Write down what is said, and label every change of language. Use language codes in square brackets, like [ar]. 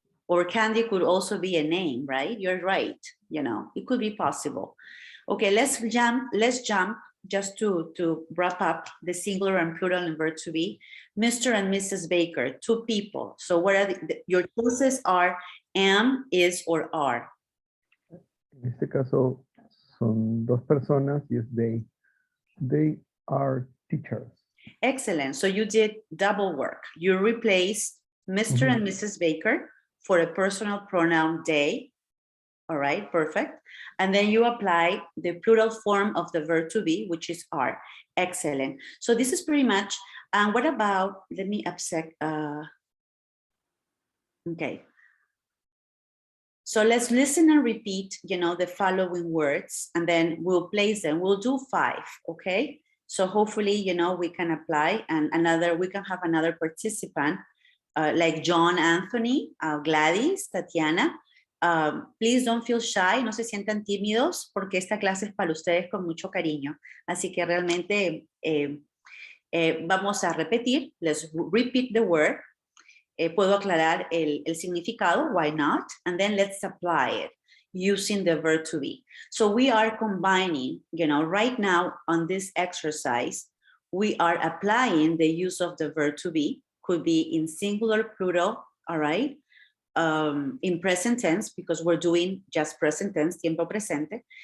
[en] Or candy could also be a name, right? You're right. It could be possible. Okay, let's jump just to wrap up the singular and plural and verb to be. Mr. and Mrs. Baker, 2 people. So what are your choices are am, is, or are? [es] En este caso son 2 personas y es they. [en] They are teachers. Excellent. So you did double work. You replaced Mr. and Mrs. Baker for a personal pronoun they. All right, perfect. And then you apply the plural form of the verb to be, which is are. Excellent. So this is pretty much, and what about, let me upset, okay. So let's listen and repeat, the following words, and then we'll place them. We'll do 5, okay? So hopefully, we can apply, and we can have another participant, like John Anthony, Gladys, Tatiana, Please don't feel shy, [es] no se sientan tímidos porque esta clase es para ustedes con mucho cariño. Así que realmente vamos a repetir. [en] Let's repeat the word. [es] Puedo aclarar el significado, [en] why not? And then let's apply it using the verb to be. So we are combining, right now on this exercise, we are applying the use of the verb to be, could be in singular, plural, all right? In present tense, because we're doing just present tense, [es] tiempo presente.